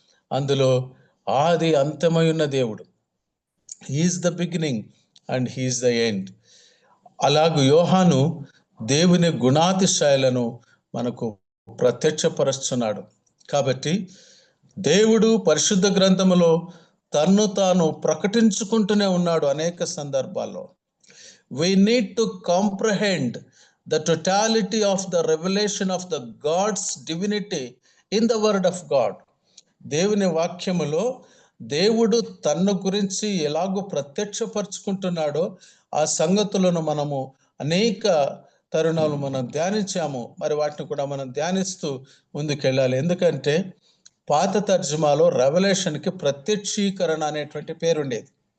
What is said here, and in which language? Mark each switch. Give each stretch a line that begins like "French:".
Telugu: అందులో ఆది అంతమై ఉన్న దేవుడు,
English: He is the beginning and he is the end.
Telugu: అలాగూ యోహాను దేవుని గుణాతిశయాలను మనకు ప్రత్యక్షపరుస్తున్నాడు. కాబట్టి దేవుడు పరిశుద్ధ గ్రంథములో తన్ను తాను ప్రకటించుకుంటూనే ఉన్నాడు అనేక సందర్భాల్లో.
English: We need to comprehend the totality of the revelation of the God's divinity in the word of God.
Telugu: దేవుని వాక్యములో దేవుడు తన్ను గురించి ఎలాగో ప్రత్యక్షపరుచుకుంటున్నాడో ఆ సంగతులను మనము అనేక తరుణాలు మనం ధ్యానించాము. మరి వాటిని కూడా మనం ధ్యానిస్తూ ముందుకెళ్ళాలి. ఎందుకంటే పాత తర్జుమాలో రెవల్యూషన్కి ప్రత్యక్షీకరణ అనేటువంటి పేరుండేది.